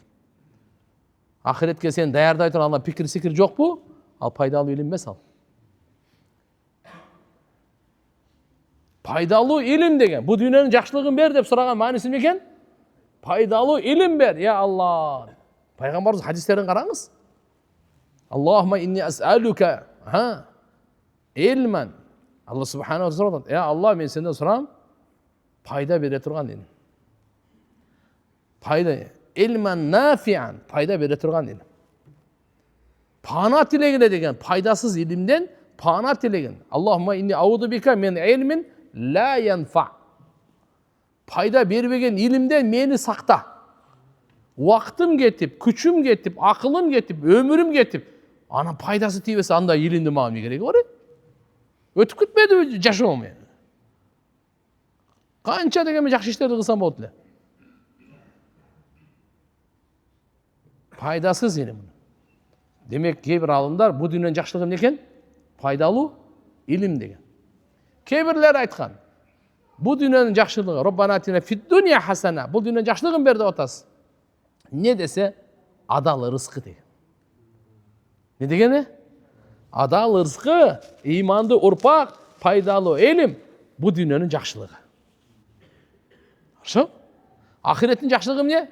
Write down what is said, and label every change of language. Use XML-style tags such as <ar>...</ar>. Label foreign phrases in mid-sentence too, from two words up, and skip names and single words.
<ky>Ахиретке сен даярдай турган пикир-сикир жокпу? Ал пайдалуу илим эмес ал. Пайдалуу илим деген, бу дүйнөнүн жакшылыгын бер деп сураган мааниси эмне экен? Пайдалуу илим бер, я Алла. Пайгамбарыбыз хадистерин караңыз.</ky> <ar>اللهم إني أسألك علما.</ar> <ky>Алла субханаху сурат. Я Алла, мен сенден сурам, пайда бере турган илим. Пайда</ky> <ar>علما نافعا,</ar> <ky>пайда бере турган илим. Пана тилегиле деген пайдасыз илимден пана тилеген.</ky> <ar>اللهم إني أعوذ بك من علم لا ينفع.</ar> <ky>Пайда бербеген илимден мени сакта. Уақытым кетип, күчүм кетип, акылым кетип, өмүрүм кетип, анан пайдасы тийбесе андай илимди мага эмне кереги бар? Өтүп кетпедиби жашоом мен? Канча дегенмен жакшы иштерди кылсам болот эле. Пайдасыз илим. Демек, кээ бир алымдар бу дүйнөнүн жакшылыгы эмне экен? Пайдалуу илим деген. Кээ бирлер айткан, бу дүйнөнүн жакшылыгы</ky> <ar>ربنا آتنا في الدنيا حسنة,</ar> <ky>бул дүйнөнүн жакшылыгын бер деп атасыз. Не десе, адал рызкы деген. Не дегени? Адал рызкы, иманды урпак, пайдалуу илим бу дүйнөнүн жакшылыгы. Ошо? Ахиреттин жакшылыгы эмне?</ky>